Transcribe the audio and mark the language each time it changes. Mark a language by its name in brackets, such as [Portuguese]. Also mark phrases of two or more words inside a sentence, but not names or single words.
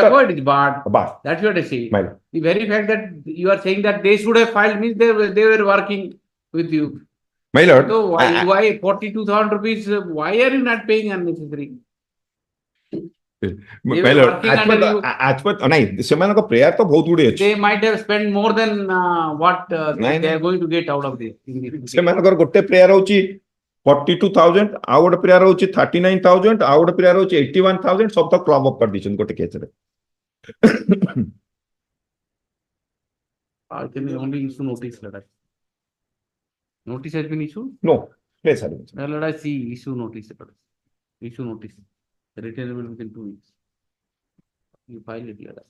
[English] therefore it is barred. Barred. That's what I say. My lord. The very fact that you are saying that they should have filed means they were working with you. My lord. So why 42,000 rupees? Why are you not paying unnecessary? My were lord, working as per under the- you. as per [Odia] ନାଇଁ ସେମାନଙ୍କ prayer ତ ବହୁତ ଗୁଡିଏ ଅଛି [English] They might have spent more than what [Odia] ନାଇଁ, [English] they are going to get out of this. [Odia] ସେମାନଙ୍କର ଗୋଟେ prayer ହଉଛି 42,000 ଆଉ ଗୋଟେ prayer ହଉଛି 39,000 ଆଉ ଗୋଟେ prayer ହଉଛି 81,000 ସବୁ ତ [English] club up [Odia] କରିଦେଇଛନ୍ତି ଗୋଟେ କେସରେ [English] I can only issue notice letter. Notice has been issued? No, yes, sir. Well, let us see issue notice letter. Issue notice. Returnable within 2 weeks. You file it, let us.